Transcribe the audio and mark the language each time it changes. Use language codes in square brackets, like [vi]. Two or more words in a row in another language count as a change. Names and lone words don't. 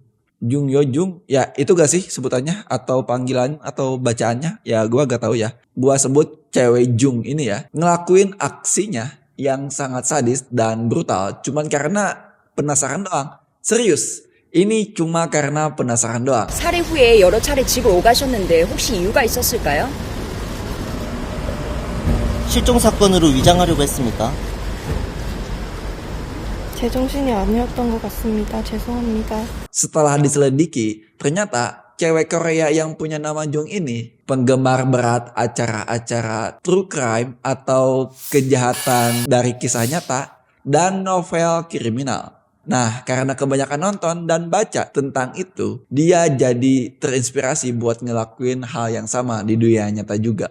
[id] Jung Yojung, ya itu gak sih sebutannya atau panggilan atau bacaannya? Ya gua gak tahu ya. Gua sebut cewek Jung ini ya, ngelakuin aksinya yang sangat sadis dan brutal cuman karena penasaran doang. Serius, ini cuma karena penasaran doang. [ko] 살해 후에 여러 차례 집을 오가셨는데 혹시 이유가 있었을까요? 실종 사건으로 위장하려고 했습니다. 제정신이 아니었던 것 같습니다. 죄송합니다. [id] Setelah diselidiki, ternyata cewek Korea yang punya nama Jung ini penggemar berat acara-acara [en] true crime [id] atau kejahatan dari kisah nyata dan novel kriminal. Nah, karena kebanyakan nonton dan baca tentang itu, dia jadi terinspirasi buat ngelakuin hal yang sama di dunia nyata juga.